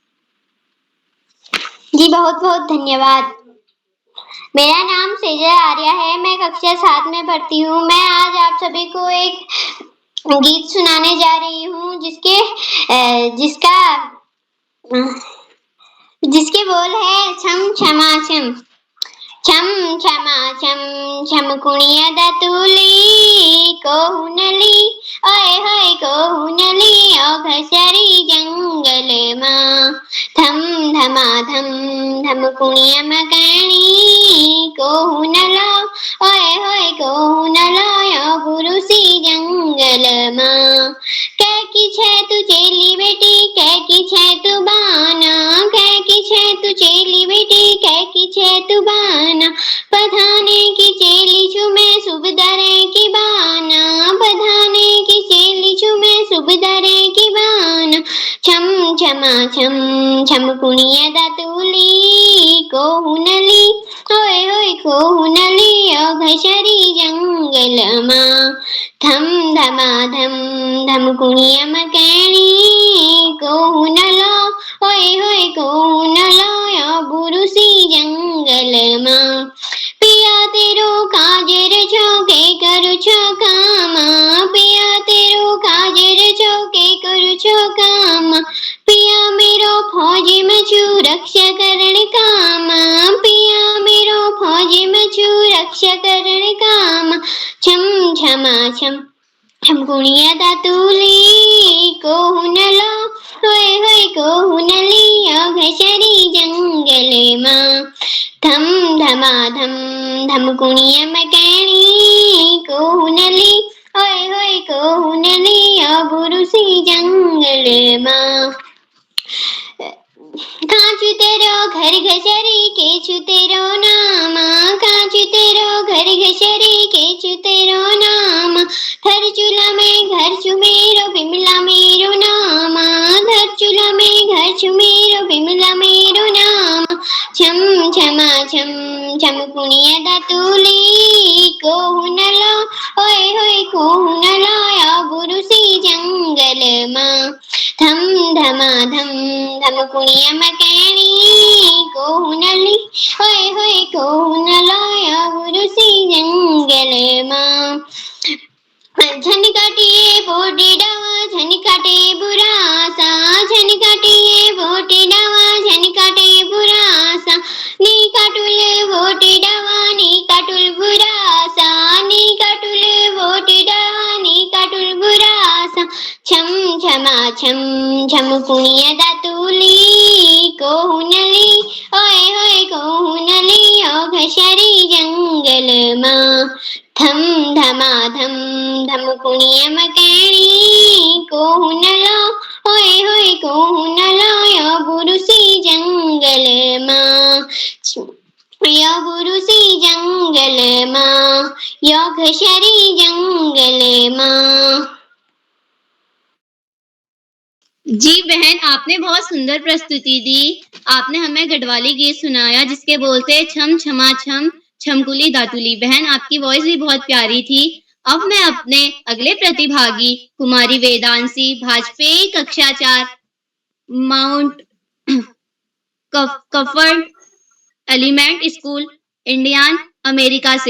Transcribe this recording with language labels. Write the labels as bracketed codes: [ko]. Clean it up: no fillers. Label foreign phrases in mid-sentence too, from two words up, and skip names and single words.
[hi] जी बहुत बहुत धन्यवाद। मेरा नाम सेजल आर्या है, मैं कक्षा 7 में पढ़ती हूँ। मैं आज आप सभी को एक गीत सुनाने जा रही हूँ जिसके बोल है छम छमा छम। [gbm] छम छमा छम छम कुणिया दतुली कोहुनली, ओए होए कोहुनली ओ घसरी जंगल मां। थम धमा धम धम कुणिया मकणी कोहुनलो, ओए होए कोहुनलो ओ गुरुसी जंगल मां। कै की छे तू चेली बेटी, कै की छे तू बाना, कै की छे तू चेली बेटी, कै की छे तू बाना। पधाने की चेली चुमे सुबदरे की बाना, पधाने की चेली चुमे सुबदरे की बाना। छम छमा छम छम कुणिया दातुली कोहुनली होय होय कोहुनली घसरी जंगल मां धम धमाधम धम कुणिया मकैणी कोहुनलो होय होय कोहुनलो बुरुसी जंगल मां पिया तेरो काजर छो के करू छो कामा पिया तेरो काजर छो के करू छो कामा पिया मेरो फौज में छू रक्षा करण कामा पिया मेरो फौज में छू रक्षा करण कामा छम छमा छम छम कुणिया दातुली कोहुनलो होय होय कोहुनली घसरी जंगल मां धम धमाधम धम कुणिया मकैणी कोहुनली होय होय कोहुनली बुरुसी जंगल मां कांचू तेरो घर घसरी केचू तेरो नामा कांचू तेरो घर घसरी केचू तेरो नामा धर चूल्हा में घर चुमेरो बिमला मेरो नामा धर चूल्हा में घर चुमेरो बिमला मेरो नामा छम छमा छम छम कुणिया दातुली कोहुनलो होय होय कोहुनलो बुरुसी जंगल मां धम धमाधम धम कुणिया मकैणी कोहुनली होय होय कोहुनलो बुरुसी जंगल मां झनकाटिए बोटी डावा झनकाटे बुरासा झनकाटिए बोटी डावा झनकाटे बुरासा नी काटुल बोटी डावा नी काटुल बुरासा नी काटुल बोटी डावा नी काटुल बुरासा छम छमा छम छम कुणिया दातुली कोहुनली होय होय कोहुनली घसरी जंगल मां धम धमाधम धम कुणिया मकैणी कोहुनलो होय होय कोहुनलो बुरुसी जंगल मां बुरुसी जंगल मां घसरी जंगल मां। [hi] जी बहन, आपने बहुत सुंदर प्रस्तुति दी। आपने हमें गढ़वाली गीत सुनाया जिसके बोल थे छम छमा छम छमकुली दातुली। बहन, आपकी वॉइस भी बहुत प्यारी थी। अब मैं अपने अगले प्रतिभागी कुमारी वेदांशी भाजपेयी कक्षा 4 माउंट कफर्ड एलिमेंट स्कूल इंडियन अमेरिका से।